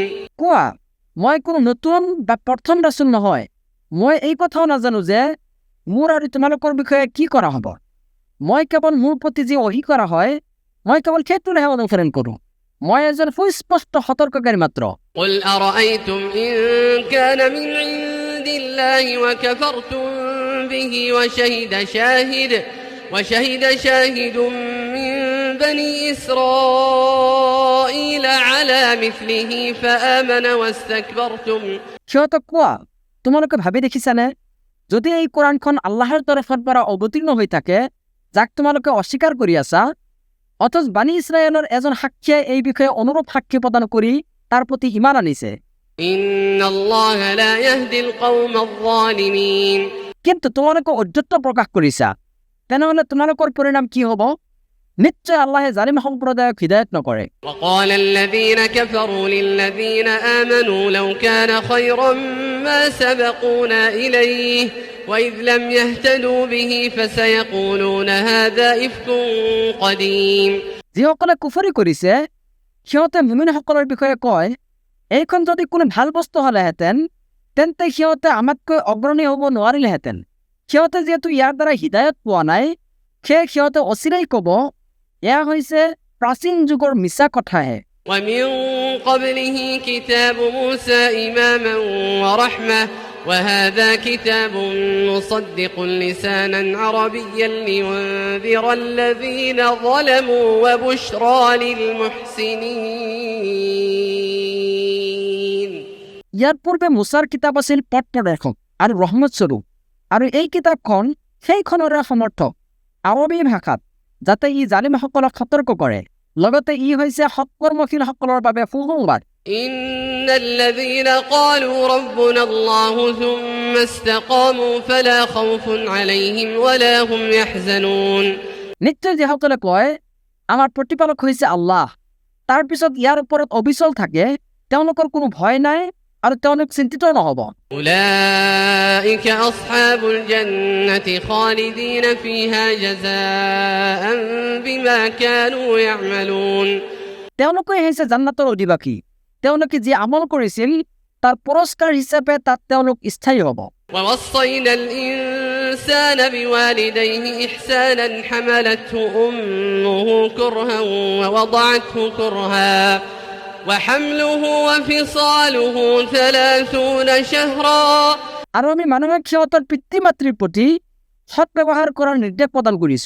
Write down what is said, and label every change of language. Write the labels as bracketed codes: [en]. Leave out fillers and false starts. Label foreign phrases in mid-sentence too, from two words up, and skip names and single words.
[as] কোৱা, মই কোনো নতুন বা প্ৰথম ৰাসূল নহয়। মই এই কথাও নাজানো যে মোৰ আৰু তোমালোকৰ বিষয়ে কি কৰা হ'ব। মই কেৱল মোৰ প্ৰতি যি অহি কৰা হয় মই কেৱল সেইটোলৈহে অনুসৰণ কৰোঁ। মই এজন সুস্পষ্ট সতৰ্ককাৰী মাত্ৰ। [ar] قل أرأيتم إن كان من عند الله وكفرتم به وشهد شاهد من بني إسرائيل على مثله فآمن واستكبرتم। [as] সিহঁতক কোৱা, তোমালোকে ভাবি দেখিছানে যদি এই কোৰাণখন আল্লাহৰ তৰফৰ পৰা অৱতীৰ্ণ হৈ থাকে যাক তোমালোকে অস্বীকাৰ কৰি আছা, অথচ বানী ইছৰাইলৰ এজন সাক্ষীয়ে এই বিষয়ে অনুৰূপ সাক্ষী প্ৰদান কৰি তাৰ প্ৰতি ইমান আনিছে। [ar] إن الله لا يهدي القوم الظالمين। [as] কিন্তু তোমালোকে অধ্যত্ব প্ৰকাশ কৰিছা, তেনেহ'লে তোমালোকৰ পৰিণাম কি হ'ব? নিশ্চয় আল্লাহে জালিম সম্প্ৰদায়ক হিদায়ত নকৰে। [ar] وقال الذين كفروا للذين آمنوا لو كان خيرا ما سبقونا إليه وإذ لم يهتدوا به فسيقولون هذا إفك قديم। [as] যিসকলে কুফৰি কৰিছে সিহঁতে মুমিনসকলৰ বিষয়ে কয়, এইখন যদি কোনো ভাল বস্তু হ'লেহেঁতেন তেন্তে সিহঁতে আমাতকৈ অগ্ৰণী হ'ব নোৱাৰিলেহেঁতেন। সিহঁতে যিহেতু ইয়াৰ দ্বাৰা হিদায়ত পোৱা নাই সেয়ে সিহঁতে অচিৰেই ক'ব এয়া হৈছে প্ৰাচীন যুগৰ মিছা কথাহে। [ar] ومن قبله كتاب موسى إماما ورحمة وهذا كتاب مصدق لسانا عربيا لينذر الذين ظلموا وبشرى للمحسنين। [as] ইয়াৰ পূৰ্বে মুছাৰ কিতাপ আছিল পথ প্ৰদৰ্শক আৰু ৰহমত স্বৰূপ, আৰু এই কিতাপখন সেইখনৰে সমৰ্থক আৰবী ভাষাত, যাতে ই জালিমসকলক সতৰ্ক কৰে। লগতে ই হৈছে সৎকৰ্মশীলসকলৰ বাবে সুসংবাদ। [ar] إن الذين قالوا ربنا الله ثم استقاموا فلا خوف عليهم ولا هم يحزنون। [as] নিশ্চয় যিসকলে কয় আমাৰ প্ৰতিপালক হৈছে আল্লাহ, তাৰ পিছত ইয়াৰ ওপৰত অবিচল থাকে, তেওঁলোকৰ কোনো ভয় নাই আৰু তেওঁলোক চিন্তিত নহব। [ar] أولئك أصحاب الجنة خالدين فيها جزاء بما كانوا يعملون। [as] তেওঁলোকে হৈছে জান্নাতৰ অধিবাসী, তেওঁলোকে যি আমল কৰিছিল তাৰ পুৰস্কাৰ হিচাপে তাত তেওঁলোক স্থায়ী হ'ব। [ar] ووصينا الإنسان بوالديه إحسانا حملته أمه كرها ووضعته كرها وحمله وفصاله 30 شهرا। [as] আৰু আমি মানুহে সিহঁতৰ পিতৃ মাতৃৰ প্ৰতি সৎ ব্যৱহাৰ কৰাৰ নিৰ্দেশ প্ৰদান কৰিছো।